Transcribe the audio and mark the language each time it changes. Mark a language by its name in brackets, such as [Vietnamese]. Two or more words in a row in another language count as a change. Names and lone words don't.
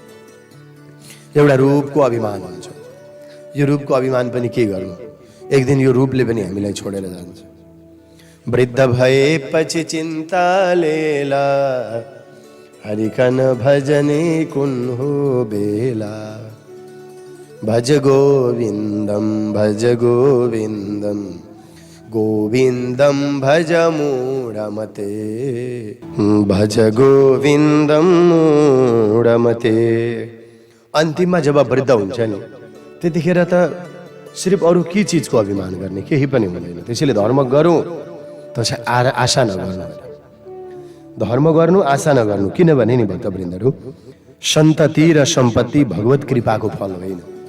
[Nepali] एउटा रूपको अभिमान हुन्छ। यो रूपको अभिमान पनि के गर्नु? एक दिन यो रूपले पनि हामीलाई छोडेर जान्छ। [Bhojpuri] वृद्ध भएपछि चिन्ता लेला, हरिकन भजने कुन हो बेला, [Sanskrit] भज गोविन्दम गोविन्दम भज मूढमते, भज गोविन्दम मूढमते। [Nepali] अन्तिममा जब वृद्ध हुन्छ नि, त्यतिखेर त सिर्फ अरू के चिजको अभिमान गर्ने? केही पनि हुँदैन। त्यसैले धर्म गरौँ त आशा नगर्नु, धर्म गर्नु आशा नगर्नु। किनभने नि भक्तवृन्दहरू, सन्तति र सम्पत्ति भगवत कृपाको फल होइन।